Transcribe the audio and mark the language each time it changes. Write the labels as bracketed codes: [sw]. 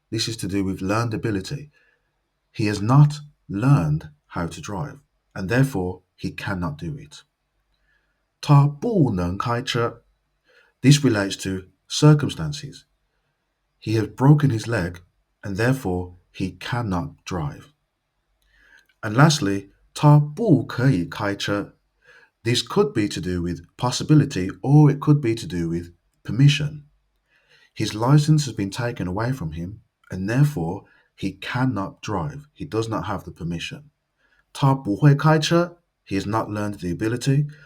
[en] This is to do with learned ability. He has not learned how to drive, and therefore he cannot do it. [zh] 他不能开车. [en] This relates to circumstances. He has broken his leg, and therefore he cannot drive. [zh] And lastly, 他不可以开车. [en] This could be to do with possibility, or it could be to do with permission. His license has been taken away from him, and therefore he cannot drive. He does not have the permission. [zh] 他不会开车, [en] he has not learned the ability.